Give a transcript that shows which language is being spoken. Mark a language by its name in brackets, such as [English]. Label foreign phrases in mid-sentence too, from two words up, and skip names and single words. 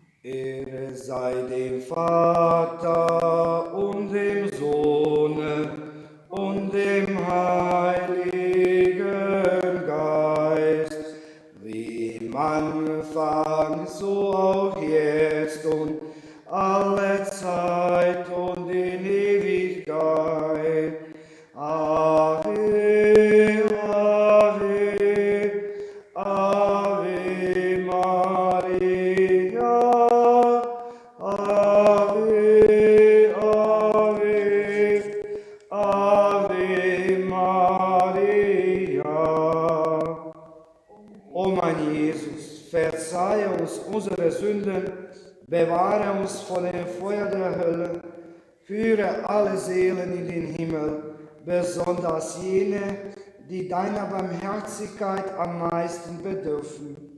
[German] Ehre sei dem Vater und dem Sohne und dem Heiligen Geist, wie im Anfang, so auch jetzt und alle Zeit und in Ewigkeit. [Latin] Ave, Ave, Ave Maria, Ave, Ave, Ave Maria. [German] O mein Jesus, verzeihe uns unsere Sünden, bewahre uns vor dem Feuer der Hölle, führe alle Seelen in den Himmel, besonders jene, die deiner Barmherzigkeit am meisten bedürfen.